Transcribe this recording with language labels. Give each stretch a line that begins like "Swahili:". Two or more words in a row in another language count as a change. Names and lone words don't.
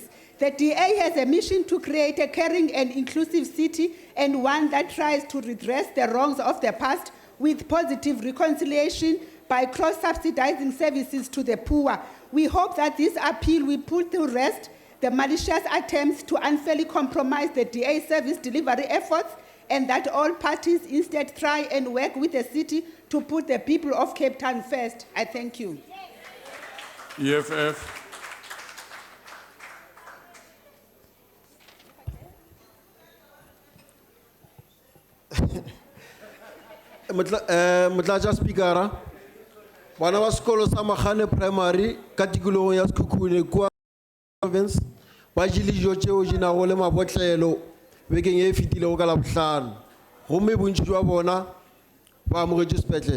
English: The DA has a mission to create a caring and inclusive city, and one that tries to redress the wrongs of the past with positive reconciliation by cross-subsidizing services to the poor. We hope that this appeal will put to rest the malicious attempts to unfairly compromise the DA service delivery efforts, and that all parties instead try and work with the city to put the people of Cape Town first. I thank you. EFF.
Northern Sotho: Motlatsa Speaker, bana ba sekolo sa Magane Primary ka tikologong ya Sekhukhune kwa province ba jele dijo tšeo di nago le mabotlelo bekeng e fetilego ka Labohlano, gomme bontši jwa bona ba amogetše sepetlele.